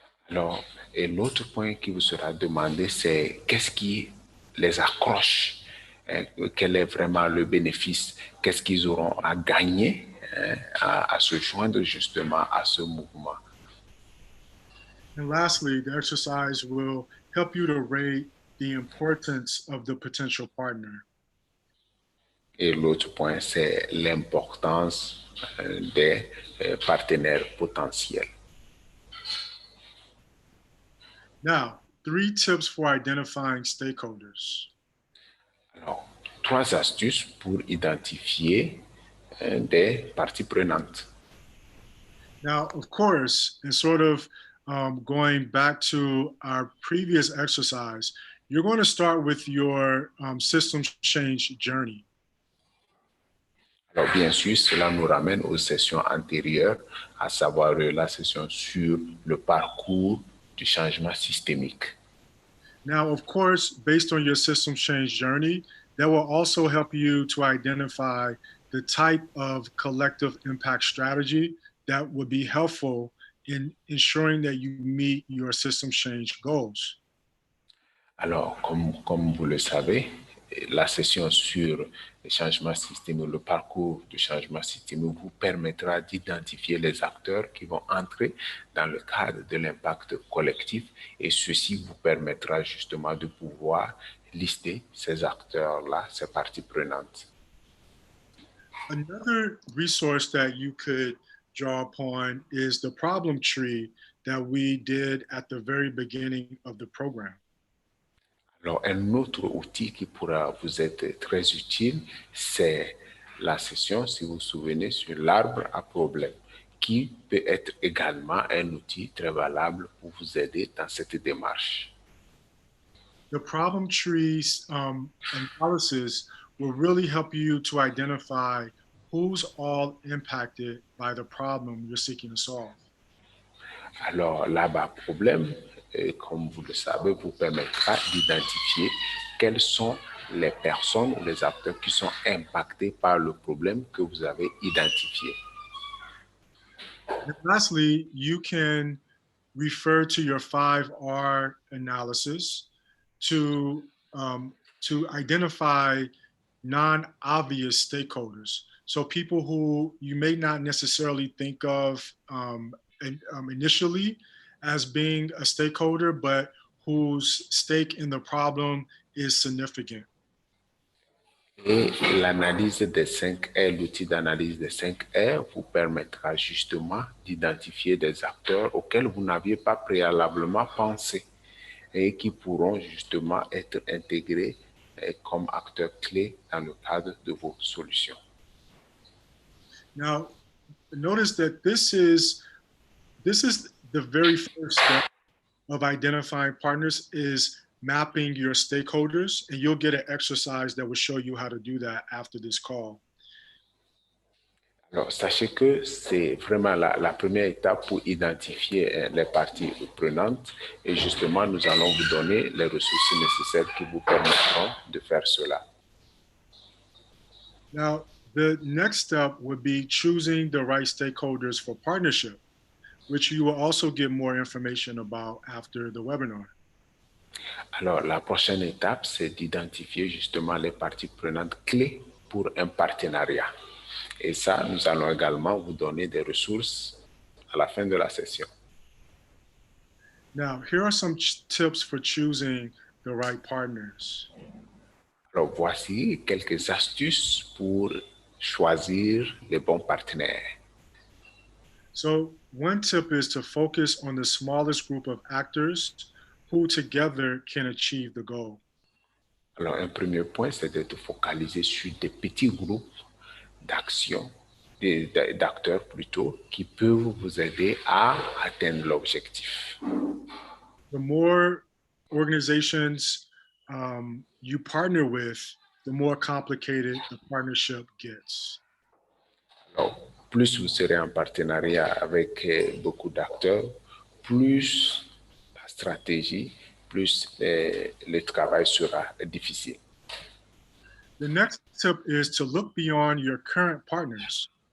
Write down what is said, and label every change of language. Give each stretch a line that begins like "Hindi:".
French: Alors, et l'autre point qui vous sera demandé, c'est qu'est-ce qui les accroche, hein, quel est vraiment le bénéfice, qu'est-ce qu'ils auront à gagner, hein, à se joindre justement à ce mouvement.
English: And lastly, the exercise will help you to rate the importance of the potential partner.
French: Et l'autre point, c'est l'importance des partenaires potentiels.
English: Now, 3 tips for identifying stakeholders.
French: Alors, 3 astuces pour identifier des parties prenantes.
English: Now, of course, and sort of going back to our previous exercise, you're going to start with your system change journey.
French: Alors, bien sûr, cela nous ramène aux sessions antérieures, à savoir la session sur le parcours du changement systémique.
English: Now, of course, based on your system change journey, that will also help you to identify the type of collective impact strategy that would be helpful in ensuring that you meet your system change goals.
French: Alors, comme vous le savez, la session sur le changement systémique, le parcours du changement systémique vous permettra d'identifier les acteurs qui vont entrer dans le cadre de l'impact collectif et ceci vous permettra justement de pouvoir lister ces acteurs-là, ces parties prenantes.
English: Another resource that you could draw upon is the problem tree that we did at the very beginning of the program.
French: Alors, un autre outil qui pourra vous être très utile, c'est la session, si vous vous souvenez, sur l'arbre à problème, qui peut être également un outil très valable pour vous aider dans cette démarche.
English: The problem tree analysis will really help you to identify who's all impacted by the problem you're seeking to solve.
French: Alors, l'arbre à problème, comme vous le savez, vous permettra d'identifier quelles sont les personnes ou les acteurs qui sont impactés par le problème que vous avez identifié.
English: And lastly, you can refer to your 5R analysis to identify non-obvious stakeholders. So people who you may not necessarily think of initially as being a stakeholder, but whose stake in the problem is significant.
French: Et l'analyse des 5 R, l'outil d'analyse des 5 R vous permettra justement d'identifier des acteurs auxquels vous n'aviez pas préalablement pensé et qui pourront justement être intégrés comme acteurs clés dans le cadre de vos solutions.
English: Now, notice that this is the very first step of identifying partners is mapping your stakeholders, and you'll get an exercise that will show you how to do that after this call.
French: Alors, sachez que c'est vraiment la première étape pour identifier les parties prenantes et justement, nous allons vous donner les ressources nécessaires qui vous permettront de faire cela.
English: Now, the next step would be choosing the right stakeholders for partnership, which you will also get more information about after the webinar.
French: Alors, la prochaine étape, c'est d'identifier justement les parties prenantes clés pour un partenariat. Et ça, nous allons également vous donner des ressources à la fin de la session.
English: Now, here are some tips for choosing the right partners.
French: Alors, voici quelques astuces pour choisir les bons partenaires.
English: So, one tip is to focus on the smallest group of actors who together can achieve the goal.
French: Alors, un premier point, c'est de te focaliser sur des petits groupes d'actions, d'acteurs plutôt, qui peuvent vous aider à atteindre l'objectif.
English: The more organizations you partner with, the more complicated the partnership gets.
French: Alors, plus vous serez en partenariat avec beaucoup d'acteurs, plus la stratégie, plus le travail sera difficile.
English: The next tip is to look beyond your current partners.